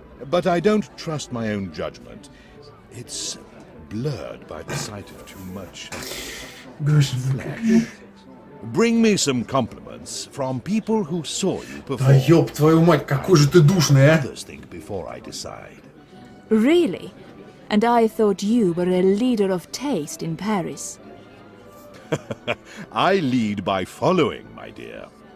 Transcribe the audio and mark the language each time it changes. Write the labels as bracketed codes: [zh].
[en] But I don't trust my own judgment. It's blurred by the sight of too much flesh. Bring me some compliments from people who saw you perform. [ru] Да ёб твою мать, какой же ты душный, а? [en] Others think before I decide. Really? And I thought you were a leader of taste in Paris. I lead by following, my dear.